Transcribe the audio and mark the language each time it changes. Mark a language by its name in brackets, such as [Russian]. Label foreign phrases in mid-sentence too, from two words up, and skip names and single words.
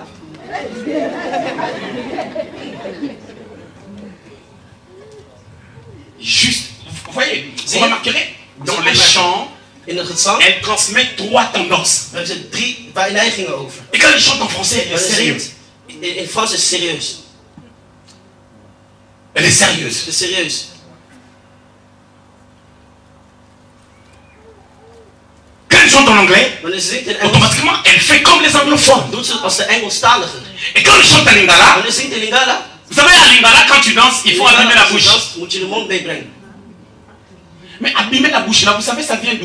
[French] Juste, vous voyez, vous remarquerez, dans les chants, elle transmet 3 tendances. Et quand elle chante en français, elle est sérieuse. [Dutch] In Frans is serieus. [French] Elle est sérieuse. [Dutch] Het is serieus. [French] Quand elle chante en anglais, automatiquement elle fait comme les anglophones. Et quand elle chante en lingala, vous savez à lingala quand tu danses, il faut abîmer la bouche. Mais abîmer la bouche là, vous savez ça vient d'où?